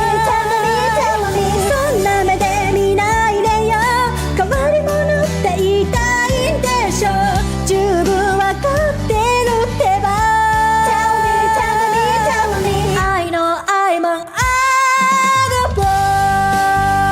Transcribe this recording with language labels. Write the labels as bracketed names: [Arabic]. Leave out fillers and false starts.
[English] Tell me, tell me, tell me [Japanese] そんな目で見ないでよ。変わり者って言いたいんでしょ。十分わかってるってば。 [English] Tell me, tell me, tell me I know I'm an oddball。